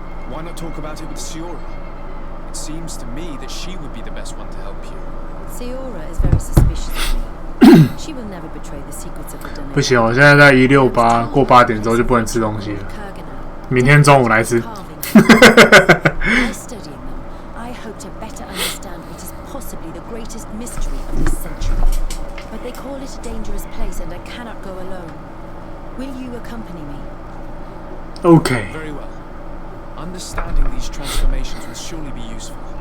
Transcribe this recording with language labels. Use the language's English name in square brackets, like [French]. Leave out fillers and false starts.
[English] Why not talk about it with Siora? It seems to me that she would be the best one to help you. Siora is very suspicious of me. She will never betray the secrets of the donation. [Chinese] 不行，我现在在168，过8点之后就不能吃东西了。明天中午来吃。 [English] By studying them, I hope to better understand what is possibly the greatest mystery of this century. But they call it a dangerous place, and I cannot go alone. Will you accompany me? Okay. Very well. Understanding these transformations will surely be useful.